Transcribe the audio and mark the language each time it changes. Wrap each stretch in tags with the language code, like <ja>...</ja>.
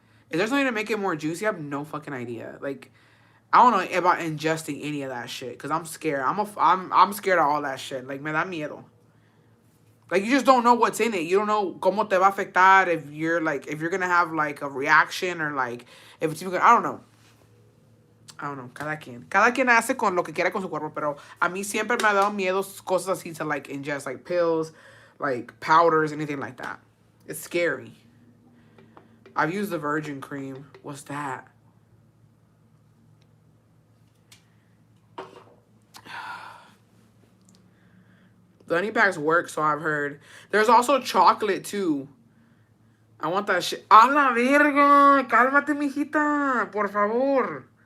<en>Is there something to make it more juicy? I have no fucking idea. Like, I don't know about ingesting any of that shit because I'm scared. I'm scared of all that shit. Like,</en> <es>me da miedo.</es> <en>Like, you just don't know what's in it. You don't know</en> <es>cómo te va a afectar,</es> <en>if you're going to have, like, a reaction or, like, if it's even going to, I don't know.</en> <es>Cada quien. Cada quien hace con lo que quiera con su cuerpo, pero a mí siempre me ha dado miedo cosas así</es> <en>to, like, ingest, like, pills, like, powders, anything like that. It's scary. I've used the virgin cream. What's that? The honey packs work, so I've heard. There's also chocolate, too. I want that shit.</en> <es>¡A la verga! Cálmate, mijita. Por favor.</es>